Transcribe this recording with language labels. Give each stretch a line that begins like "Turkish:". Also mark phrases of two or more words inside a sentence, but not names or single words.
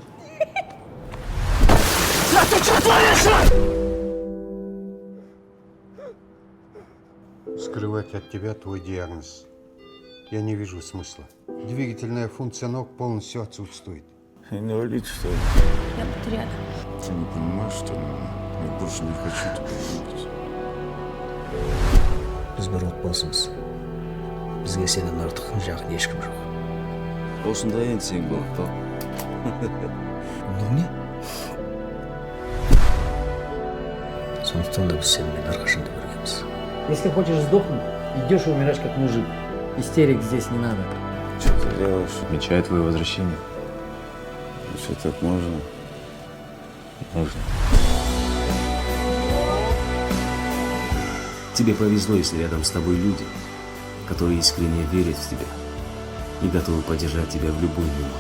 Russian: Скрывать от тебя твой диагноз я не вижу смысла. Двигательная функция ног полностью отсутствует. Инвалид, что ли? Я потеряла. Ты не понимаешь, что ли? Я больше не хочу тебя видеть.
Kazakh: Biz bir отбасымыз. Бізге сенен артық жақын ешкім жоқ. Осындай еңсең болып
Russian: Ну не?
Kazakh: Сондықтан да біз сенімен әрқашанда біргеміз.
Russian: Если хочешь сдохнуть, идешь и умираешь как мужик. Истерик здесь не надо. Что ты делаешь? Отмечаю твое возвращение. Что так можно? Можно. Тебе повезло, если рядом с тобой люди, которые искренне верят в тебя и готовы поддержать тебя в любую минуту.